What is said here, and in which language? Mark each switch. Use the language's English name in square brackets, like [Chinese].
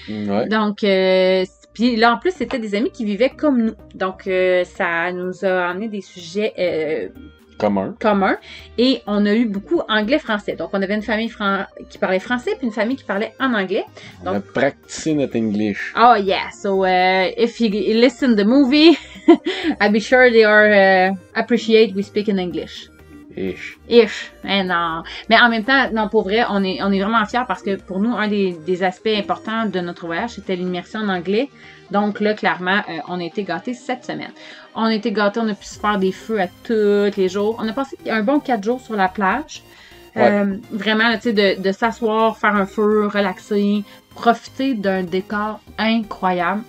[French] Ouais. Donc, puis là, en plus, c'était des amis qui vivaient comme nous. Donc, ça nous a amené des sujets communs. Et on a eu beaucoup anglais-français. Donc, on avait une famille qui parlait français puis une famille qui parlait en anglais. Donc, on a practicé notre English. [English] Oh, yeah. So, if you listen to the movie, I'll be sure they are appreciate we speak in English. [French] Ish. Non. Mais en même temps, non, pour vrai, on est vraiment fiers parce que pour nous, un des aspects importants de notre voyage, c'était l'immersion en anglais. Donc là, clairement, on a été gâtés cette semaine. On a été gâtés, on a pu se faire des feux à tous les jours. On a passé un bon 4 jours sur la plage. Ouais. Vraiment, tu sais, de s'asseoir, faire un feu, relaxer, profiter d'un décor incroyable.